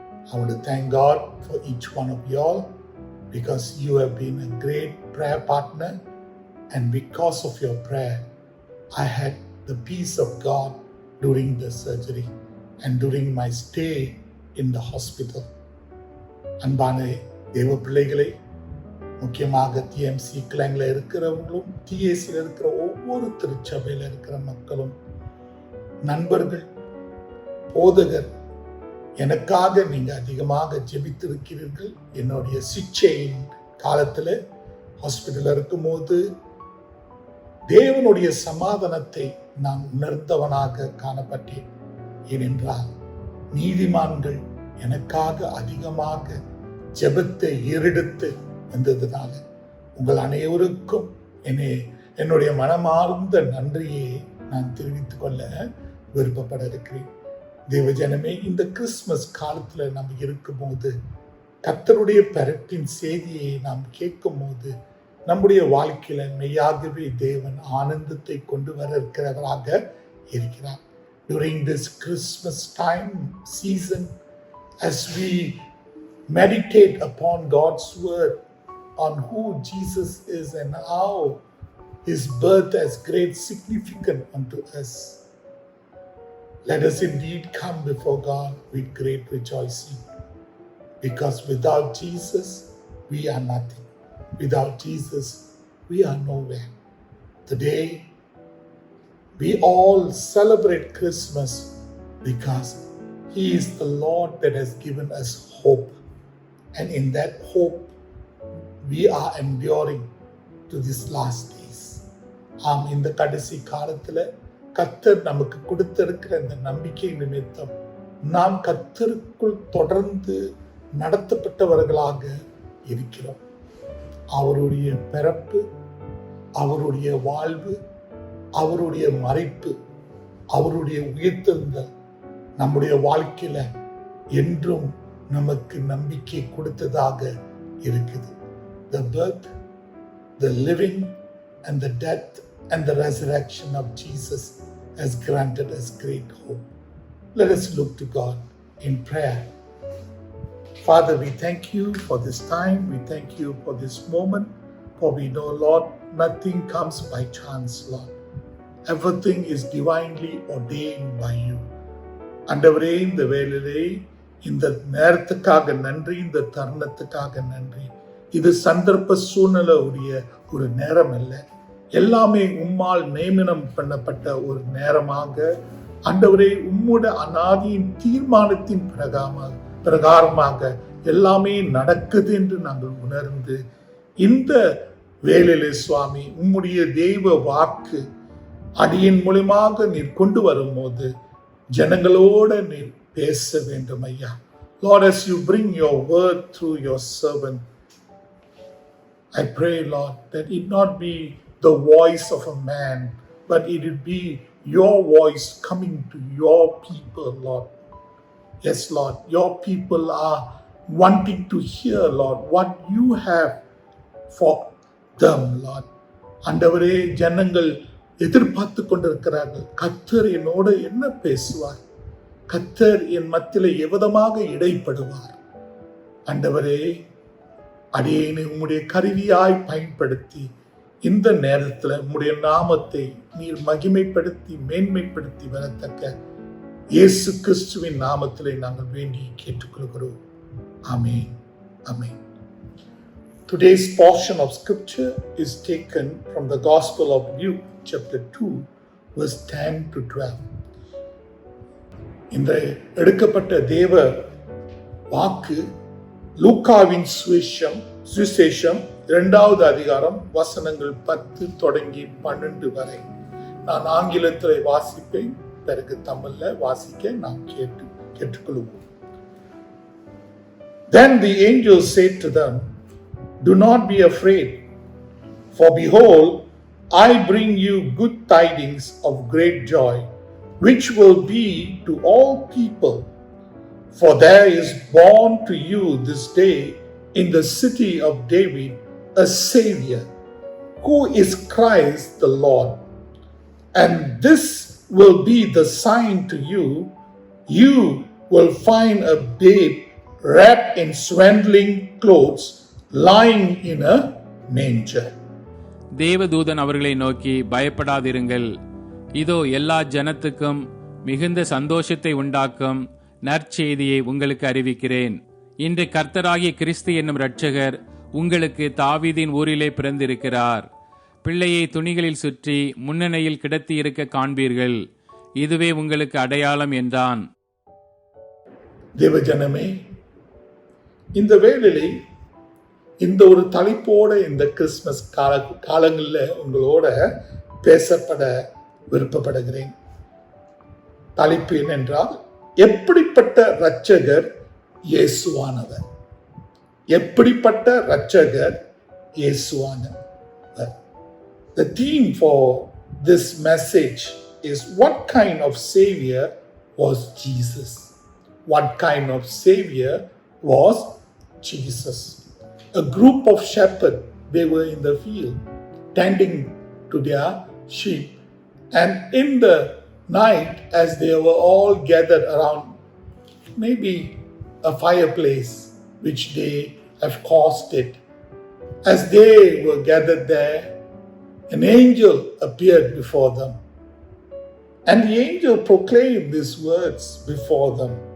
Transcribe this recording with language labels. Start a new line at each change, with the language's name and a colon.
English: I want to thank God for each one of you all, because you have been a great prayer partner, and because of your prayer, I had the peace of God during the surgery and during my stay in the hospital.
Tamil: அன்பான தேவ பிள்ளைகளே, முக்கியமாக TMC கிளைங்கில் இருக்கிறவங்களும் டிஏசியில் இருக்கிற ஒவ்வொரு திருச்சபையில் இருக்கிற மக்களும், நண்பர்கள், போதகர், எனக்காக நீங்க அதிகமாக ஜெபித்திருக்கிறீர்கள். என்னுடைய சிகிச்சையின் காலத்தில் ஹாஸ்பிட்டலில் இருக்கும்போது தேவனுடைய சமாதானத்தை நான் உணர்ந்தவனாக காணப்பட்டேன். ஏனென்றால் நீதிமான்கள் எனக்காக அதிகமாக ஜெபத்தை ஏறெடுத்து வந்ததுனால உங்கள் அனைவருக்கும் என்னுடைய மனமார்ந்த நன்றியை நான் தெரிவித்துக் கொள்ள விருப்பப்பட இருக்கிறேன். தேவஜனமே, இந்த கிறிஸ்துமஸ் காலத்துல நம்ம இருக்கும்போது, கர்த்தருடைய பெறத்தின் செய்தியை நாம் கேட்கும் போது, நம்முடைய வாழ்க்கையில மெய்யாகவே தேவன் ஆனந்தத்தை கொண்டு வர இருக்கிறவராக இருக்கிறார்.
English: During this Christmas time season, as we meditate upon God's word on who Jesus is and how his birth has great significance unto us, let us indeed come before God with great rejoicing, because without Jesus we are nothing. Without Jesus we are nowhere. Today we all celebrate Christmas because he is the Lord that has given us hope, and in that hope we are enduring to these last days.
Tamil: இந்த கடைசி காலத்துல கர்த்தர் நமக்கு கொடுத்திருக்கிற இந்த நம்பிக்கை நிமித்தம் நாம் கர்த்தருக்குள் தொடர்ந்து நடத்தப்பட்டவர்களாக இருக்கிறோம். அவருடைய பிறப்பு, அவருடைய வாழ்வு, அவருடைய மறைப்பு, அவருடைய உயிர்த்தெழுதல் நம்முடைய வாழ்க்கையில என்றும் நமக்கு நம்பிக்கை கொடுத்ததாக இருக்குது.
English: The birth, the living and the death and the resurrection of Jesus has granted us great hope. Let us look to God in prayer. Father, we thank you for this time. We thank you for this moment. For we know, Lord, nothing comes by chance, Lord. Everything is divinely ordained by you.
Tamil: ஆண்டவரே, இந்த வேளையிலே இந்த நேரத்துக்காக நன்றி, இந்த தருணத்துக்காக நன்றி. இது சந்தர்ப்ப சூழ்நிலையுடைய ஒரு நேரம் அல்ல, எல்லாமே உம்மால் நியமனம் பண்ணப்பட்ட ஒரு நேரமாக ஆண்டவரே, உம்முடைய அநாதியின் தீர்மானத்தின் பிரகாரமாக எல்லாமே நடக்குது என்று நாங்கள் உணர்ந்து, இந்த வேளையிலே சுவாமி உம்முடைய தெய்வ வாக்கு அடியின் மூலமாக நீர் கொண்டு வரும்போது ஜனங்களோட நீர் பேச வேண்டும் ஐயா. Lord, as you bring your word through your servant, I pray, Lord, that it not be the voice of a man, but it would be your voice coming to your people, Lord. Yes, Lord, your people are wanting to hear, Lord, what you have for them, Lord. ஆண்டவரே, ஜனங்கள் எதிர்பார்த்து கொண்டிருக்கிறார்கள். கர்த்தர் என்னோடு என்ன பேசுவார்? கர்த்தர் என் மத்தியிலே எவ்விதமாக இடைப்படுவார்? ஆண்டவரே, அடியேனை உம்முடைய கருவியாய் பயன்படுத்தி இந்த நேரத்தில் உம்முடைய நாமத்தை நீர் மகிமைப்படுத்தி மேன்மைப்படுத்தி வரத்தக்க இயேசு கிறிஸ்துவின் நாமத்திலே நாங்கள் வேண்டி கேட்டுக்கொள்கிறோம். ஆமென், ஆமென்.
English: Today's portion of scripture is taken from the Gospel of Luke, chapter 2, verse 10 to 12.
Tamil: இந்த எடுக்கப்பட்ட தேவ வாக்கு லூக்காவின் சுவிசேஷம் 2வது அதிகாரம் வசனங்கள் 10 தொடங்கி 12 வரை. நான் ஆங்கிலத்தில் வாசிப்பேன், பிறகு தமிழ்ல வாசிக்க நாம் கேட்டுக்கொள்வோம்.
English: Then the angel said to them, "Do not be afraid, for behold, I bring you good tidings of great joy, which will be to all people. For there is born to you this day in the city of David a Savior, who is Christ the Lord. And this will be the sign to you. You will find a babe wrapped in swaddling clothes, lying in a manger."
Tamil: தேவதூதன் அவர்களை நோக்கி, பயப்படாதிருங்கள், இதோ எல்லா ஜனத்துக்கும் மிகுந்த சந்தோஷத்தை உண்டாக்கும் நற்செய்தியை உங்களுக்கு அறிவிக்கிறேன். இன்று கர்த்தராகிய கிறிஸ்து என்னும் இரட்சகர் உங்களுக்கு தாவீதின் ஊரிலே பிறந்திருக்கிறார். பிள்ளையை துணிகளில் சுற்றி முன்னணையில் கிடத்தி இருக்க காண்பீர்கள். இதுவே உங்களுக்கு அடையாளம் என்றான். தேவஜனமே, இந்த வேளையிலே இந்த ஒரு தலைப்போட இந்த கிறிஸ்மஸ் காலங்களில் உங்களோட பேசப்பட விருப்பப்படுகிறேன். தலைப்பு என்னென்றால், எப்படிப்பட்ட இரட்சகர் இயேசுவானவர். எப்படிப்பட்ட இரட்சகர் இயேசுவானவர்.
English: The theme for this message is, what kind of savior was Jesus? What kind of savior was Jesus? A group of shepherds, they were in the field tending to their sheep, and in the night, as they were all gathered around maybe a fireplace which they have caused it, as they were gathered there, an angel appeared before them, and the angel proclaimed these words before them.